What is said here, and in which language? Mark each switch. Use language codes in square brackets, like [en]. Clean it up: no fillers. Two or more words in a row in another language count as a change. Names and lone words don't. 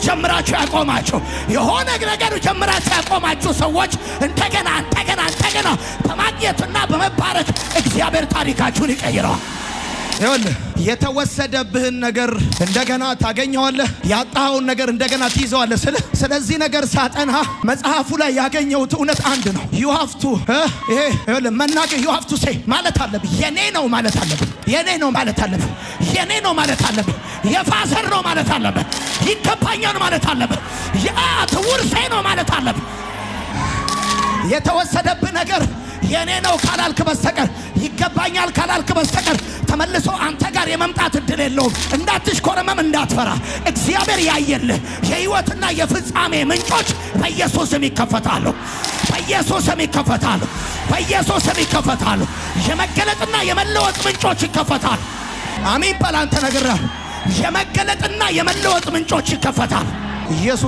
[am] ጀምራችሁ ያቆማችሁ፣ የሆነ ነገር ጀምራችሁ ያቆማችሁ ሰዎች እንደገና በማግኘትና በመባረክ እግዚአብሔር ታሪካችሁን ይቀይረዋል። ይኸውልህ የተወሰደብህን ነገር እንደገና ታገኘዋለህ። ያጣኸውን ነገር እንደገና ትይዘዋለህ። ስለዚህ ነገር ሳጠና መጽሐፉ ላይ ያገኘሁት እውነት አንድ ነው። [en] you have to [am] ይሄ ይኸውልህ መናገር [en] you have to say [am] ማለት አለብህ። የኔ ነው ማለት አለብህ። የኔ ነው ማለት አለብህ። የኔ ነው ማለት አለብህ። የፋዘር ነው ማለት አለብህ። ይገባኛል ማለት አለብህ። የአያት ውርሴ ነው ማለት አለብህ። የተወሰደብህ ነገር የኔ ነው ካላልክ በስተቀር ይገባኛል ካላልክ በስተቀር ተመልሶ አንተ ጋር የመምጣት እድል የለውም። እንዳትሽኮረመም፣ እንዳትፈራ። እግዚአብሔር ያየልህ የህይወትና የፍጻሜ ምንጮች በኢየሱስ ስም ይከፈታሉ። በኢየሱስ ስም ይከፈታሉ። በኢየሱስ ስም ይከፈታሉ። የመገለጥና የመለወጥ ምንጮች ይከፈታሉ። አሜን በል አንተ ነግረህ። የመገለጥና የመለወጥ ምንጮች ይከፈታሉ። ኢየሱስ